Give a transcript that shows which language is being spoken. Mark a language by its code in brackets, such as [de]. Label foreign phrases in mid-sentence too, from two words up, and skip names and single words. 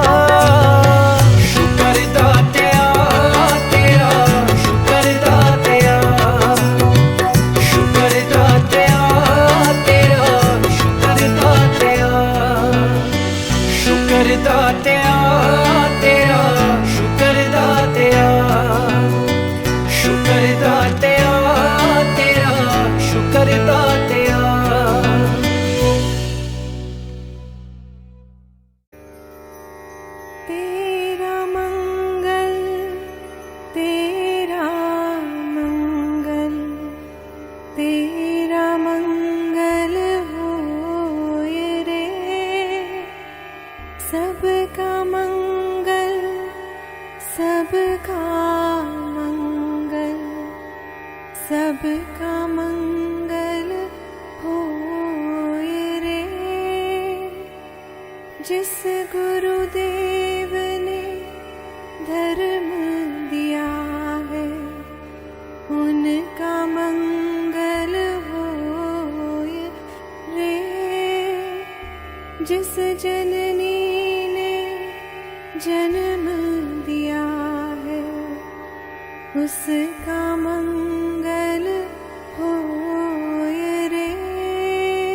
[pa] ਸ਼ੁਕਰ ਦਾਤਿਆ ਤੇਰਾ, ਸ਼ੁਕਰ ਦਾਤਿਆ, ਸ਼ੁਕਰ ਦਾਤਿਆ ਤੇਰਾ, ਸ਼ੁਕਰ ਦਾਤਿਆ, ਸ਼ੁਕਰ ਦਾਤਿਆ ਤੇਰਾ, ਸ਼ੁਕਰ ਦਾਤਿਆ, ਸ਼ੁਕਰ ਦਾਤਿਆ ਤੇਰਾ, ਸ਼ੁਕਰ ਦਾਤਿਆ। [hi] तेरा मंगल, तेरा मंगल, तेरा मंगल होए रे। सबका मंगल, सबका मंगल, सबका मंगल होए रे। जिस गुरुदेव ने धर्म दिया है उनका मंगल होए रे। जिस जननी ने जन्म दिया है उसका मंगल होए रे।